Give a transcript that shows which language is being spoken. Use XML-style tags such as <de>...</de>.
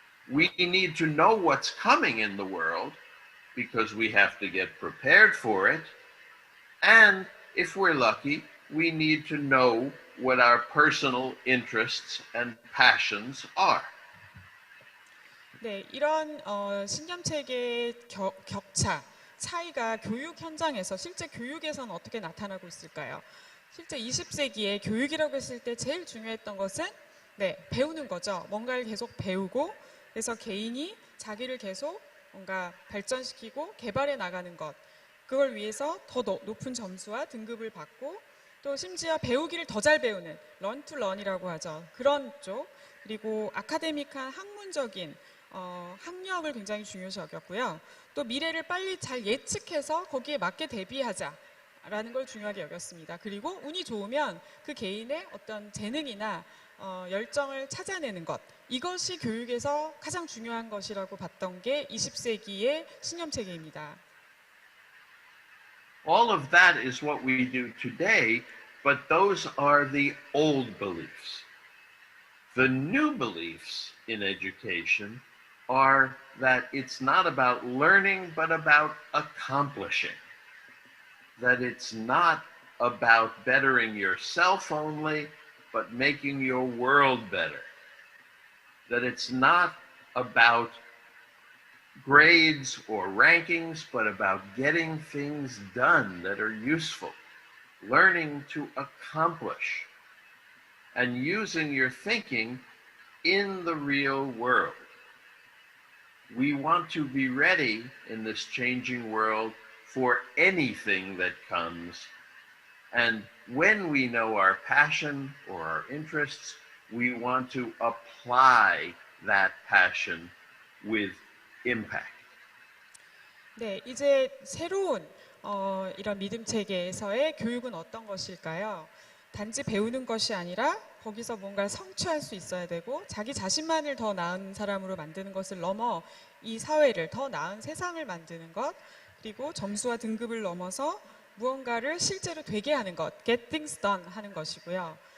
<en>We need to know what's coming in the world because we have to get prepared for it. And if we're lucky, we need to know what our personal interests and passions are.</en> <ko>네, 이런 신념체계의 격차, 차이가 교육 현장에서 실제 교육에서는 어떻게 나타나고 있을까요? 실제 20세기에 교육이라고 했을 때 제일 중요했던 것은 배우는 거죠. 뭔가를 계속 배우고 그래서 개인이 자기를 계속 뭔가 발전시키고 개발해 나가는 것. 그걸 위해서 더 높은 점수와 등급을 받고 또 심지어 배우기를 더 잘 배우는</ko> <en>learn to learn</en> <ko>이라고 하죠. 그런 쪽. 그리고 아카데믹한 학문적인 학력을 굉장히 중요시 여겼고요. 또 미래를 빨리 잘 예측해서 거기에 맞게 대비하자라는 걸 중요하게 여겼습니다. 그리고 운이 좋으면 그 개인의 어떤 재능이나 열정을 찾아내는 것, 이것이 교육에서 가장 중요한 것이라고 봤던 게 20세기의 신념체계입니다.</ko> <en>All of that is what we do today, but those are the old beliefs. The new beliefs in education are that it's not about learning, but about accomplishing. That it's not about bettering yourself only, but making your world better. That it's not about grades or rankings, but about getting things done that are useful, learning to accomplish, and using your thinking in the real world. We want to be ready in this changing world for anything that comes. And when we know our passion or our interests, we want to apply that passion with impact.</en> <ko>네, 이제 새로운 이런 믿음 체계에서의 교육은 어떤 것일까요? 단지 배우는 것이 아니라 거기서 뭔가를 성취할 수 있어야 되고 자기 자신만을 더 나은 사람으로 만드는 것을 넘어 이 사회를 더 나은 세상을 만드는 것, 그리고 점수와 등급을 넘어서 무언가를 실제로 되게 하는 것,</ko> <en>get things done</en> <ko>하는 것이고요.</ko>